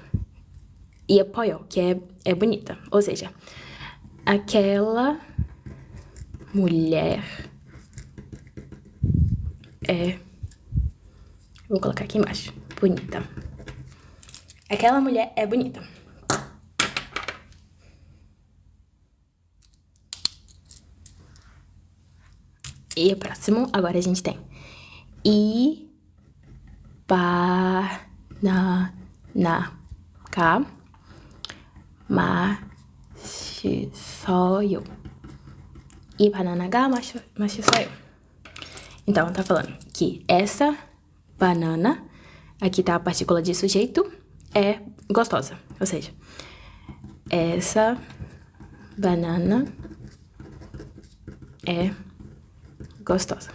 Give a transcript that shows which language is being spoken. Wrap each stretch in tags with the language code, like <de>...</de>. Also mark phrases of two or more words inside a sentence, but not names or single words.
<pt>E 예뻐요, que é bonita. Ou seja, aquela mulher é... Vou colocar aqui embaixo. Bonita. Aquela mulher é bonita. E o próximo, agora a gente tem</pt> <ko>바나나가 맛있어요. E banana가 맛있어요.</ko> <pt>Então, tá falando que essa banana, aqui tá a partícula de sujeito, é gostosa. Ou seja, essa banana é gostosa.</pt>